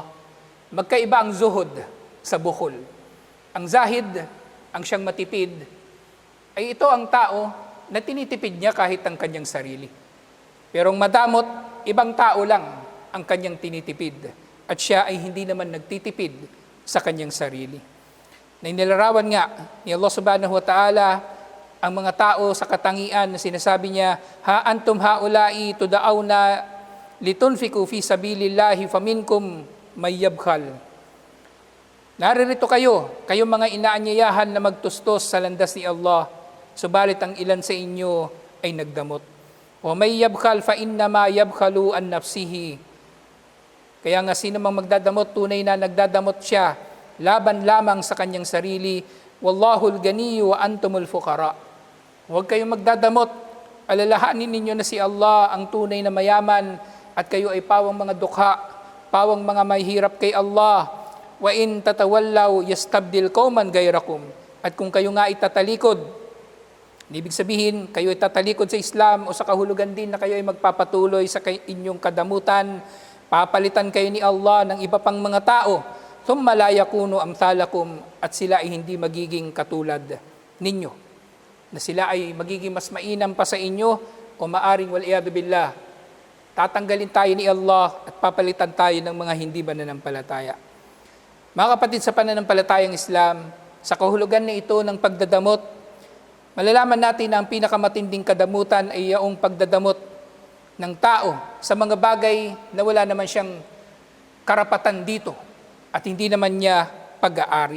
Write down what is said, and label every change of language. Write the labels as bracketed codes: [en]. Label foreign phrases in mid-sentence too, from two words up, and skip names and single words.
[tl] Magkaiba ang zuhud sa bukhul. Ang zahid, ang siyang matipid, ay ito ang tao na tinitipid niya kahit ang kanyang sarili. Pero ang madamot, ibang tao lang ang kanyang tinitipid at siya ay hindi naman nagtitipid sa kanyang sarili. Na inilarawan nga ni Allah [ar] سبحانه وتعالى [tl] ang mga tao sa katangian na sinasabi niya, [ar] ها أنتم هؤلاء تدعون لتنفقوا في سبيل الله فمنكم من يبخل. [tl] Naririto kayo, kayong mga inaanyayahan na magtustos sa landas ni Allah, subalit ang ilan sa inyo ay nagdamot. [ar] ومن يبخل فإنما يبخل عن نفسه. [tl] Kaya nga sino mang magdadamot, tunay na nagdadamot siya laban lamang sa kanyang sarili. [ar] والله الغني وأنتم الفقراء. [tl] Huwag kayong magdadamot, alalahanin ninyo na si Allah ang tunay na mayaman at kayo ay pawang mga dukha, pawang mga mahirap kay Allah. [ar] وإن تتولوا يستبدل قوما غيركم. [tl] At kung kayo nga itatalikod, ibig sabihin, kayo ay tatalikod sa Islam o sa kahulugan din na kayo ay magpapatuloy sa inyong kadamutan, papalitan kayo ni Allah ng iba pang mga tao, [ar] ثم لا يكونوا أمثالكم, [tl] at sila ay hindi magiging katulad ninyo. Na sila ay magiging mas mainam pa sa inyo o maaring [ar] والعياذ بالله, [tl] tatanggalin tayo ni Allah at papalitan tayo ng mga hindi mananampalataya. Mga kapatid sa pananampalatayang Islam, sa kahulugan na ito ng pagdadamot, malalaman natin na ang pinakamatinding kadamutan ay iyong pagdadamot ng tao sa mga bagay na wala naman siyang karapatan dito at hindi naman niya pag-aari.